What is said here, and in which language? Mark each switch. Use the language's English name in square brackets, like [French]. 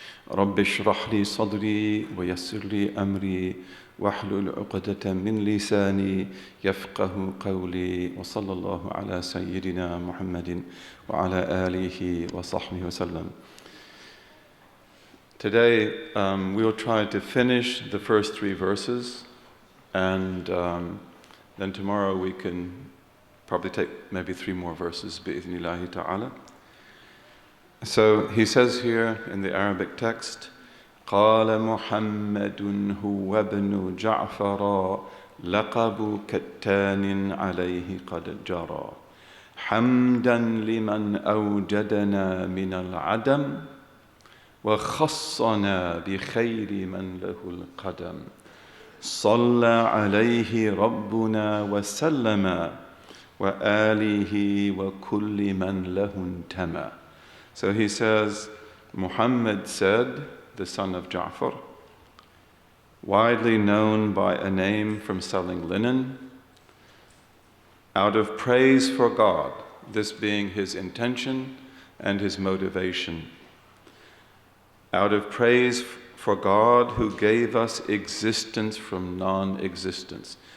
[Arabic] رب اشرح لي صدري ويسر لي أمري واحلل عقدة من لساني يفقه قولي وصلى الله على سيدنا محمد وعلى آله وصحبه وسلم. [English] Today we'll try to finish the first three verses and then tomorrow we can probably take maybe three more verses بإذن ta'ala. [Arabic] So he says here in the Arabic text قال محمد هو ابن جعفر لقب كتان عليه قد جرى حمدا لمن أوجدنا من العدم وخصنا بخير من له القدم صلى عليه ربنا وسلم وآله وكل من له انتمى. [English] So he says, Muhammad said, the son of Ja'far, widely known by a name from selling linen, out of praise for God, this being his intention and his motivation, out of praise for God who gave us existence from non-existence.